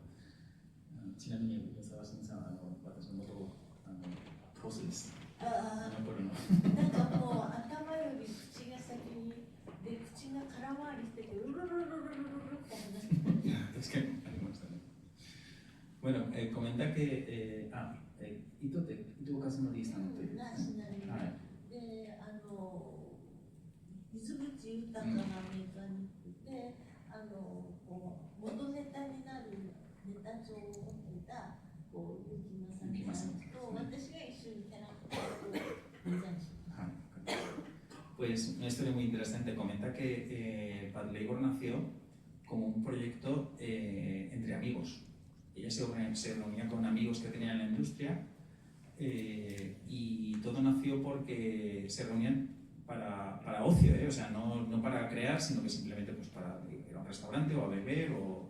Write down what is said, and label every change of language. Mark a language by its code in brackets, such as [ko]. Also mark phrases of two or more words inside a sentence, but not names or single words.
[ja] ちなみに宇野沢慎さん、私の元ボスです。なんかもう頭より口が先にで、口が空回りしててうるるるるるるるって話して確かにありましたね。 [es] Bueno, comenta que [ja] Ito Kazunori さんというで、水口豊なメーカーに行って、元ネタになるネタ帳を持っていた結城正美さんと私が一緒にキャラクターをデザインしました。 [es] Pues una historia muy interesante. Comenta que Pad Labor nació como un proyecto entre amigos. Ella se reunía con amigos que tenían en la industria y todo nació porque se reunían para ocio, o sea, no para crear, sino que simplemente pues, para ir a un restaurante o a beber, ¿no?